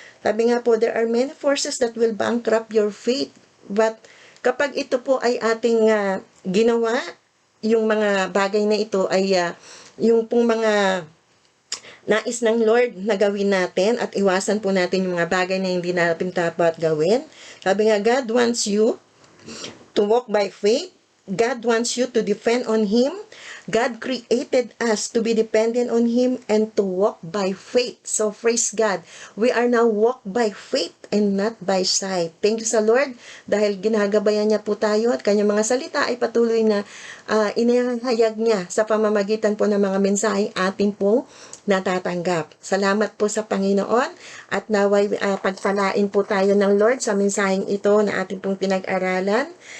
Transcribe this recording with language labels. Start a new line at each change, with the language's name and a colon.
Filipino: Sabi nga po,
English: there are many forces that will bankrupt your faith.
Filipino: But kapag ito po ay ating ginawa, yung mga bagay na ito ay yung pong mga nais ng Lord na gawin natin at iwasan po natin yung mga bagay na hindi natin dapat gawin. Sabi nga,
English: God wants you to walk by faith. God wants you to depend on Him. God created us to be dependent on Him and to walk by faith. So, praise God. We are now walk by faith and not by sight. Thank you
Filipino: sa Lord dahil ginagabayan niya po tayo at kanyang mga salita ay patuloy na inihahayag niya sa pamamagitan po ng mga mensaheng ating pong natatanggap. Salamat po sa Panginoon at naway pagpalain po tayo ng Lord sa mensaheng ito na ating pong pinag-aralan.